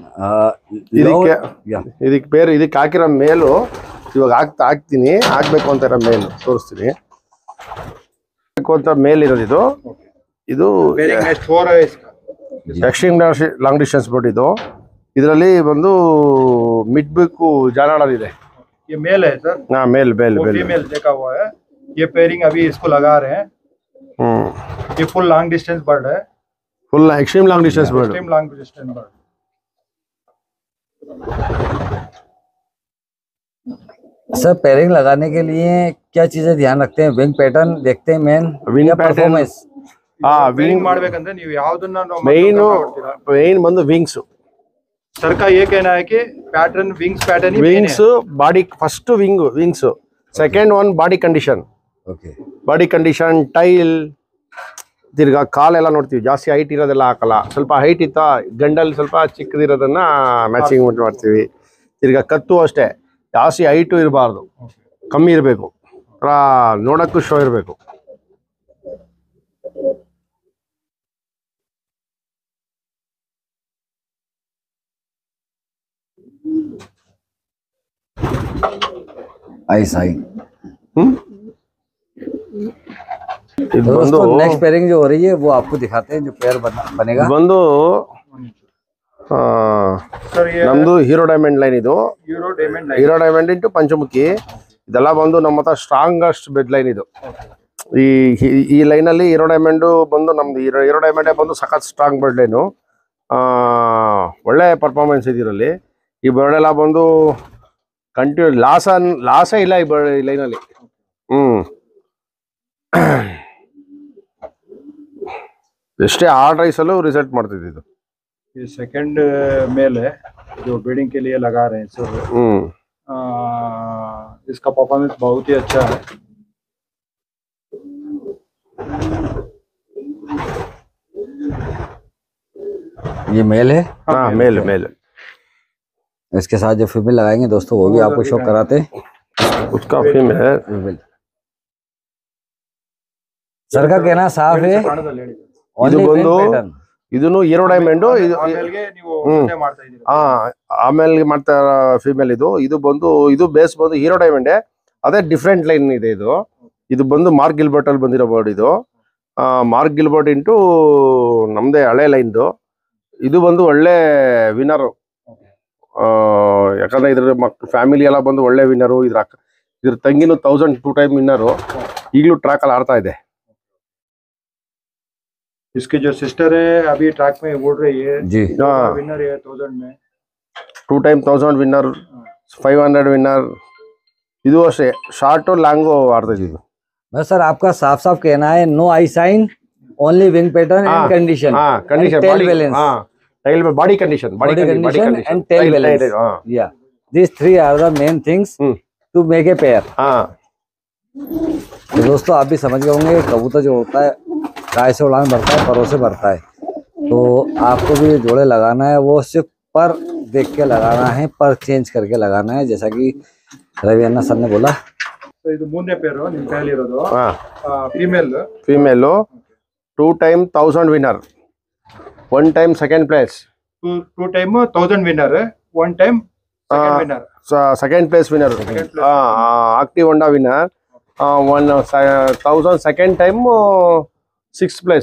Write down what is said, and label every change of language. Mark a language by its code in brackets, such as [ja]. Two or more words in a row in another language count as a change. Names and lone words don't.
[kn] ಇದಕ್ಕೆ ಬೇರೆ ಇದಕ್ಕೆ ಹಾಕಿರೋ ಮೇಲು ಇವಾಗ ಹಾಕ್ತೀನಿ. ಹಾಕ್ಬೇಕು ಅಂತ ಇರೋ ಮೇಲು ತೋರಿಸ್ತೀನಿ ಅಂತ ಮೇಲ್ ಇರೋದು ಇದು [en] extreme long distance bird. [kn] ಇದು ಇದರಲ್ಲಿ ಬಂದು ಮಿಡ್ ಬೇಕು ಜಾನಾಡೋದಿದೆ। [hi] ये मेल है सर। हाँ मेल फीमेल देखा हुआ है। ये पेयरिंग अभी इसको लगा रहे हैं। ये [en] full long distance bird [hi] है, [en] full extreme long distance bird. extreme long distance bird. [hi] सर पेयरिंग लगाने के लिए क्या चीजें ध्यान रखते हैं? [en] wing pattern [hi] देखते हैं मेन, विंग परफॉर्मेंस। [kn] विंग ಮಾಡಬೇಕಂದ್ರೆ ನೀವು ಯಾವುದನ್ನ ಮೇನ್ ಬಂದು ವಿಂಗ್ಸ್। [hi] सर का ये कहना है कि [en] pattern wings pattern [hi] ही [en] wings body first wings second one body condition. ओके body condition [kn] ಟೈಲ್ ತಿರ್ಗಾ ಕಾಲೆಲ್ಲ ನೋಡ್ತೀವಿ. ಜಾಸ್ತಿ ಹೈಟ್ ಇರೋದೆಲ್ಲ ಹಾಕಲ್ಲ. ಸ್ವಲ್ಪ ಹೈಟ್ ಇತ್ತಾ ಗಂಡಲ್ಲಿ ಸ್ವಲ್ಪ ಚಿಕ್ಕದಿರೋದನ್ನ ಮ್ಯಾಚಿಂಗ್ ಮಾಡ್ತೀವಿ. ತಿರ್ಗಾ ಕತ್ತು ಅಷ್ಟೇ ಜಾಸ್ತಿ ಹೈಟು ಇರಬಾರ್ದು, ಕಮ್ಮಿ ಇರಬೇಕು, ನೋಡಕ್ಕೂ ಶೋ ಇರಬೇಕು। [en] eye sign [kn] बंदो [hi] नेक्स्ट पेयरिंग जो हो रही है वो आपको दिखाते हैं जो पेयर बनेगा। [kn] बंदो ನಮ್ದು ಹೀರೋ ಡೈಮಂಡ್ ಲೈನ್. ಇದು ಹೀರೋ ಡೈಮಂಡ್ ಇಂಟು ಪಂಚಮುಖಿ. ಇದೆಲ್ಲ ಬಂದು ನಮ್ಮ ಹತ್ರ [en] strongest bed line. [kn] ಇದು ಈ ಲೈನಲ್ಲಿ ಹೀರೋ ಡೈಮಂಡು ಬಂದು ನಮ್ದು ಹೀರೋ ಡೈಮಂಡೇ ಬಂದು ಸಖತ್ [en] strong bird line. [kn] ಒಳ್ಳೆ ಪರ್ಫಾರ್ಮೆನ್ಸ್ ಇದರಲ್ಲಿ. ಈ ಬರ್ಡ್ ಎಲ್ಲ ಬಂದು ಕಂಟಿನ್ಯೂ ಲಾಸೇ ಇಲ್ಲ ಈ ಲೈನಲ್ಲಿ. ಎಷ್ಟೇ हार्ड ರೈಸಲ್ಲೂ ರಿಸಲ್ಟ್ ಮಾಡ್ತಿದ್ದು ಇದು. [hi] ये सेकंड मेल है जो ब्रीडिंग के लिए लगा रहे हैं सर. इसका परफॉर्मेंस बहुत ही अच्छा है. ये मेल है? हाँ मेल. इसके साथ जो फीमेल लगाएंगे दोस्तों वो भी आपको शो कराते हैं. उसका फीमेल है. सर का कहना साफ है. [kn] ಇದು ಬಂದು ಇದನ್ನು ಹೀರೋ ಡೈಮಂಡ್. ಆಮೇಲೆ ಮಾಡ್ತಾ ಫೀಮೇಲ್ ಇದು ಬಂದು ಇದು ಬೇಸ್ ಬಂದು ಹೀರೋ ಡೈಮಂಡೇ, ಅದೇ [en] different line [kn] ಇದೆ. ಇದು ಬಂದು ಮಾರ್ಕ್ ಗಿಲ್ಬರ್ಟ್ ಅಲ್ಲಿ ಬಂದಿರೋ ಬರ್ಡ್. ಇದು ಮಾರ್ಕ್ ಗಿಲ್ಬರ್ಟ್ ಇಂಟು ನಮ್ದೇ ಹಳೆ ಲೈನ್ದು. ಇದು ಬಂದು ಒಳ್ಳೆ ವಿನ್ನರು. ಯಾಕಂದ್ರೆ ಇದ್ರ ಫ್ಯಾಮಿಲಿ ಎಲ್ಲ ಬಂದು ಒಳ್ಳೆ ವಿನ್ನರು. ಇದ್ರ ತಂಗಿನೂ 1000 2 [en] time winner. [kn] ಈಗಲೂ ಟ್ರ್ಯಾಕ್ ಅಲ್ಲಿ ಆಡ್ತಾ ಇದೆ. [hi] इसकी जो सिस्टर है अभी ट्रैक में उड़ रही है जी. विनर है 1000 में [en] 2 time 1000 winner, 500 winner. [kn] ಇದು ಅಷ್ಟೇ [en] short long [kn] ಆಡ್ತಾ ಇದ್ದು. [hi] बस सर आपका साफ साफ कहना है [en] no eye sign, only wing pattern and condition. [hi] कंडीशन [en] tail balance. tail body condition and tail balance. Yeah, these three are the main things to make a pair. [hi] तो दोस्तों आप भी समझ गए होंगे कबूतर जो होता है गाय से उड़ान भरता है, परों से भरता है. तो आपको भी जोड़े लगाना है वो सिर्फ पर देख के लगाना है, पर चेंज करके लगाना है, जैसा कि रवि अन्ना सर ने बोला. [kn] तो ಇದು ಮೂರನೇ ಪೇರು ನಿಮ್ಮ ಕೈಯಲ್ಲಿ ಇರೋದು. [en] female 2 time 1000 winner, 1 time second place. 2 time 1000 winner, 1 time winner, second place winner. active Honda winner, 1000 second time 6th place.